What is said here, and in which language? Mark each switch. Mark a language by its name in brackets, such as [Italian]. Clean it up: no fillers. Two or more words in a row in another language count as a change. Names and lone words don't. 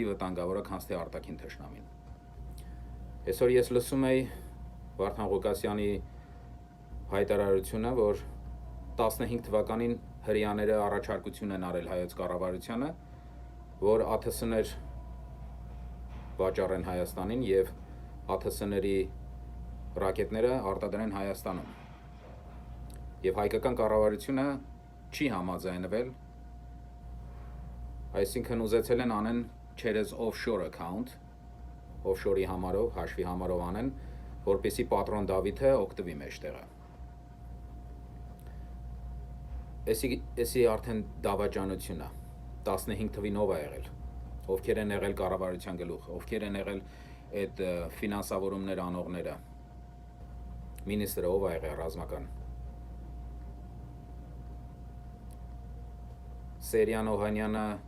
[Armenian] վտանգավոր է, քան թե արտաքին թշնամին։ Այսօր ես լսում էի Վարդան Ղուկասյանի հայտարարությունը, որ 15 թվականին հրեաները առաջարկություն են արել հայոց կառավարությանը, որ ԱԹՍ-ներ վաճառեն Հայաստանին եւ ԱԹՍ-ների ռակետները արտադրեն Հայաստանում։ Եվ հայկական կառավարությունը չի համաձայնվել, այսինքն ուզեցել են անեն через [English] offshore account, [Armenian] offshore-ի համարով, հաշվի համարով անեն, որպեսզի պատրոն Դավիթը օգտվի մեջտեղը։ Էսի արդեն դավաճանություն է, 15 թվին ով է եղել, ովքեր են եղել կառավարության գլուխ, ովքեր են եղել այդ ֆինանսավորումներ անողները, մինիստրը ով է եղել ռազմական, Սերյան Օհանյանը,